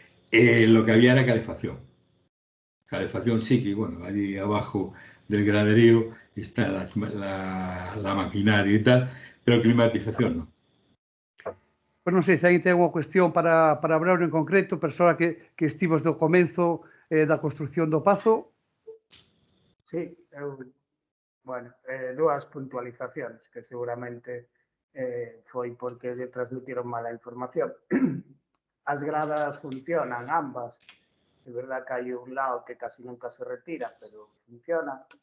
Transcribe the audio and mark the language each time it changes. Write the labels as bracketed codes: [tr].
[es] Lo que había era calefacción. Calefacción sí que, bueno, allí abajo del graderío está la maquinaria y tal, pero climatización no. [gl] Pues non sei se alguén ten unha cuestión para Braulio en concreto, persoa que estivos do comenzo da construción do Pazo. Sí, bueno, 2 puntualizacións que seguramente foi porque lle transmitiron mala información. As gradas funcionan ambas. É verdad que hai un lado que casi nunca se retira, pero funciona.